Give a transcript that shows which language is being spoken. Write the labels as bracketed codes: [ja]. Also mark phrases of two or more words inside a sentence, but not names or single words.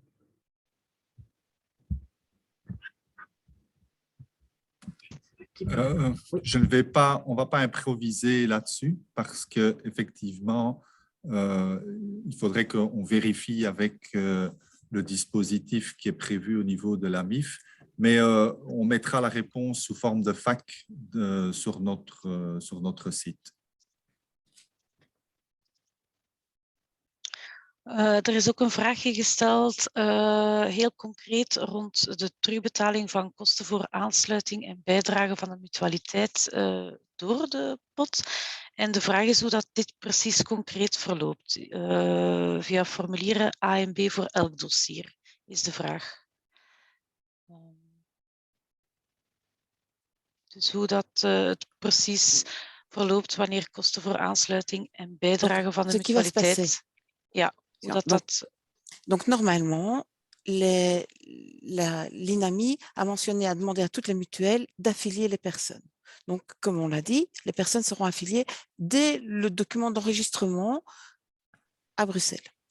[fr] Je ne vais pas, on ne va pas improviser là-dessus parce que effectivement, il faudrait qu'on vérifie avec le dispositif qui est prévu au niveau de la MIF, mais on mettra la réponse sous forme de FAQ sur notre site. [nl] Er is ook een vraagje gesteld, heel concreet rond de terugbetaling van kosten voor aansluiting en bijdrage van de mutualiteit door de pot. En de vraag is hoe dat dit precies concreet verloopt. Via formulieren A en B voor elk dossier is de vraag. Dus hoe dat het precies verloopt wanneer kosten voor aansluiting en bijdrage van de mutualiteit. Ja. [fr] Donc, normalement, l'INAMI a mentionné, a demandé à toutes les mutuelles d'affilier les personnes. Donc, comme on l'a dit, les personnes seront affiliées dès le document d'enregistrement à Bruxelles.